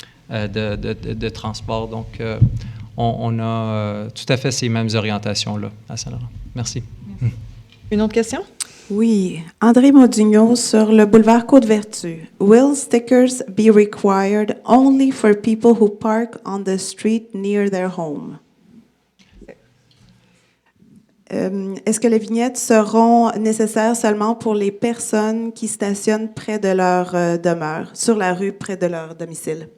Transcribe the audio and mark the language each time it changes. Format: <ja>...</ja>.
<fr>de transport. Donc, on a tout à fait ces mêmes orientations-là à Saint-Laurent. Merci. Une autre question? Oui, André Modugno sur le boulevard Côte-Vertu.</fr> <en>Will stickers be required only for people who park on the street near their home?</en> <fr>Est-ce que les vignettes seront nécessaires seulement pour les personnes qui stationnent près de leur demeure, sur la rue près de leur domicile?</fr>